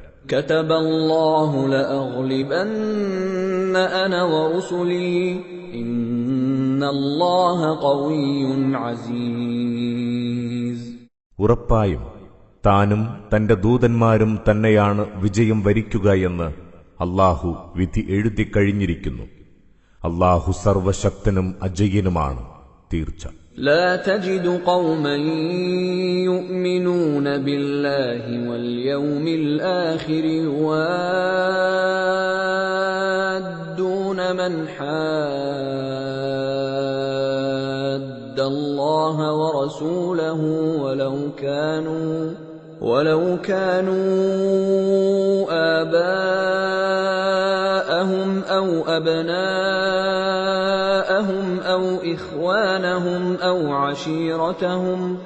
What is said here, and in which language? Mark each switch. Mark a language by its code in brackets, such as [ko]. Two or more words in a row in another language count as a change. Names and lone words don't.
[ar] كتب الله لأغلبن أنا ورسلي إن الله قوي عزيز. [ml] ഉറപ്പായും താനും തന്റെ ദൂതന്മാരും തന്നെയാണ് വിജയം വരിക്കുക എന്ന് അല്ലാഹു വിധി എഴുതിക്കഴിഞ്ഞിരിക്കുന്നു. അല്ലാഹു സർവശക്തനും അജയ്യനുമാണ് തീർച്ച. [ar] لا تجد قوما يؤمنون بالله واليوم الآخر يوادون من حاد الله ورسوله ولو كانوا آباءهم أو أبناءهم أو إخوانهم أو عشيرتهم